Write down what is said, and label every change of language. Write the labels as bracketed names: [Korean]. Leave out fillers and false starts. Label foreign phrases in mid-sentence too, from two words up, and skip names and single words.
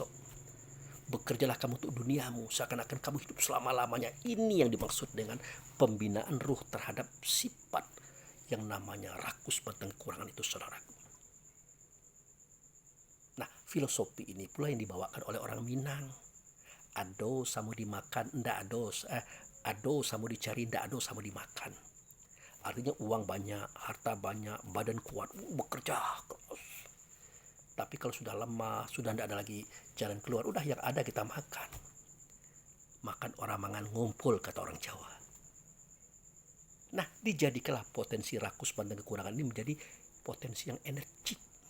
[Indonesian] Bekerjalah kamu untuk duniamu seakan-akan kamu hidup selama-lamanya. Ini yang dimaksud dengan pembinaan ruh terhadap sifat yang namanya rakus pantang kekurangan itu, saudaraku. Nah, filosofi ini pula yang dibawakan oleh orang Minang. [Minangkabau] Ado samu dimakan, ndak ado samu dicari, ndak ado samu dimakan. [Indonesian] Artinya uang banyak, harta banyak, badan kuat, bekerja keras. Tapi kalau sudah lemah, sudah tidak ada lagi jalan keluar, udah yang ada kita makan. [Javanese] Makan orang mangan ngumpul, [Indonesian] kata orang Jawa. Nah, dijadikanlah potensi rakus dan kekurangan ini menjadi potensi yang energik.